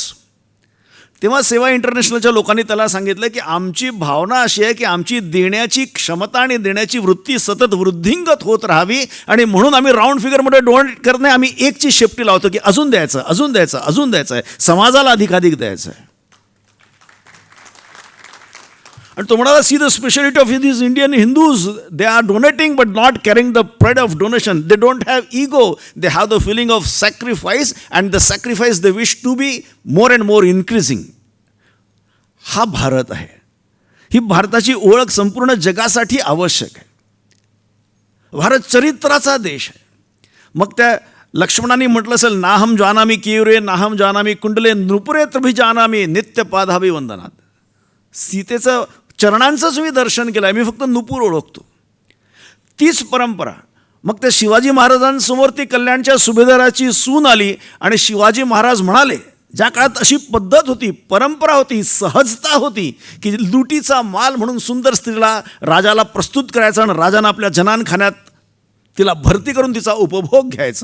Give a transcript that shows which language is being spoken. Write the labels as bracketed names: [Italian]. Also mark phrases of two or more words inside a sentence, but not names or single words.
[Marathi] तेव्हा सेवा इंटरनॅशनलच्या लोकांनी त्याला सांगितलं की आमची भावना अशी आहे की आमची देण्याची क्षमता आणि देण्याची वृत्ती सतत वृद्धिंगत होत राहावी, आणि म्हणून आम्ही [English] round figureमध्ये [Marathi] डोनेट करत नाही, आम्ही एकची शेपटी लावतो की अजून द्यायचं, अजून द्यायचं, अजून द्यायचं आहे, समाजाला अधिकाधिक द्यायचं आहे. आणि तो म्हणाला, [English] see the speciality of these Indian Hindus, they are donating but not carrying the pride of donation. They don't have ego, they have the feeling of sacrifice, and the sacrifice they wish to be more and more increasing. [Marathi] हा भारत आहे. ही भारताची ओळख संपूर्ण जगासाठी आवश्यक आहे. भारत चरित्राचा देश आहे. मग त्या लक्ष्मणांनी म्हटलं असेल, [Sanskrit] नाहम जानामी केयुरे नाहम जानामी कुंडले नृपुरे त्रभिजानामी नित्यपादाभि वंदनात. [Marathi] सीतेचं चरणांचंच मी दर्शन केलं आहे, मी फक्त नुपूर ओळखतो. तीच परंपरा. मग त्या शिवाजी महाराजांसमोर ती कल्याणच्या सुभेदाराची सून आली आणि शिवाजी महाराज म्हणाले, ज्या काळात अशी पद्धत होती, परंपरा होती, सहजता होती की लुटीचा माल म्हणून सुंदर स्त्रीला राजाला प्रस्तुत करायचा आणि राजानं आपल्या जनानखान्यात तिला भरती करून तिचा उपभोग घ्यायचा.